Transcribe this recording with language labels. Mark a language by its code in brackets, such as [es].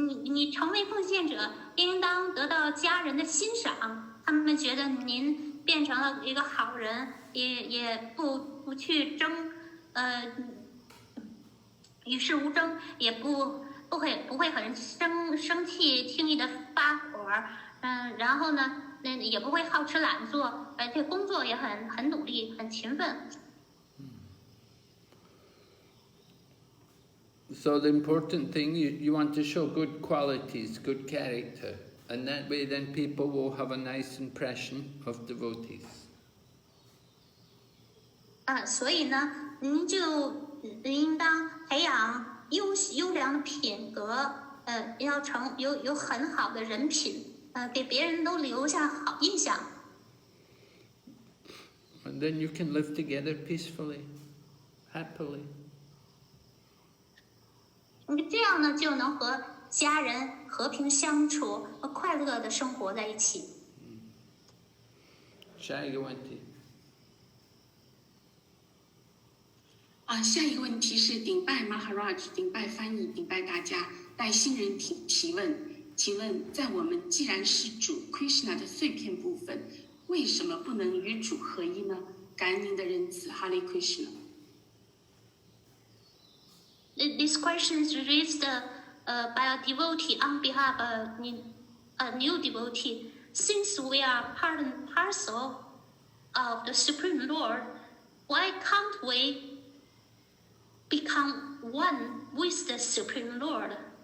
[zh] 你成为奉献者，应当得到家人的欣赏，他们觉得您变成了一个好人，也不去争，与世无争，也不会很生气，轻易的发火，然后呢，也不会好吃懒做，而且工作也很努力，很勤奋。 [en] So the important thing, you want to show good qualities, good character, and that way then people will have a nice impression of devotees. [zh] 所以呢，您就应当培养优良的品格，要有很好的人品，给别人都留下好印象。 [en] And then you can live together peacefully, happily. [zh] 这样呢，就能和家人和平相处，快乐的生活在一起。下一个问题。下一个问题是顶拜 Maharaj， 顶拜翻译，顶拜大家，带新人提问。请问，在我们既然是主 Krishna 的碎片部分，为什么不能与主合一呢？感恩您的仁慈，哈利 Krishna。 [en] This question is raised by a devotee on behalf of a new devotee. Since we are part and parcel of the Supreme Lord, why can't we become one with the Supreme Lord?